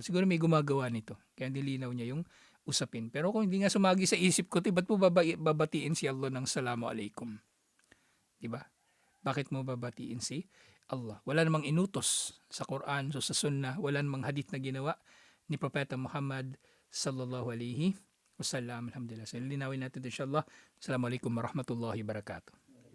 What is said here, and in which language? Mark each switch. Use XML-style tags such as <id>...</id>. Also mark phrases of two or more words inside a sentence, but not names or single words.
<tl>Siguro may gumagawa nito. Kaya nilinaw niya yung usapin. Pero kung hindi nga sumagi sa isip ko, ba't mo babatiin si Allah ng</tl> <ar>سلام عليكم?</ar> <tl>Diba? Bakit mo babatiin si Allah? Wala namang inutos sa Quran, so sa Sunnah, wala namang hadith na ginawa ni Propeta Muhammad</tl> <ar>صلى الله عليه وسلم.</ar> <tl>Alhamdulillah. So linawin natin inshallah.</tl> <ar>السلام عليكم ورحمة الله وبركاته.</ar>